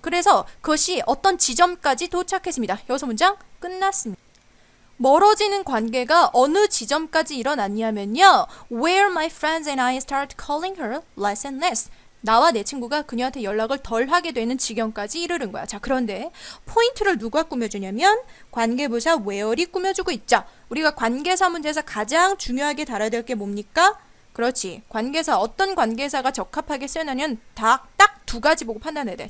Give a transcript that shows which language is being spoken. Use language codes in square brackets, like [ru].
[ko] 그래서 그것이 어떤 지점까지 도착했습니다. 여기서 문장 끝났습니다. 멀어지는 관계가 어느 지점까지 일어났냐면요. [en] Where my friends and I start calling her less and less. [ko] 나와 내 친구가 그녀한테 연락을 덜 하게 되는 지경까지 이르는 거야. 자, 그런데 포인트를 누가 꾸며주냐면 관계부사 where이 꾸며주고 있죠. 우리가 관계사 문제에서 가장 중요하게 다뤄야 될 게 뭡니까? 그렇지. 관계사, 어떤 관계사가 적합하게 쓰느냐는 딱 두 가지 보고 판단해야 돼.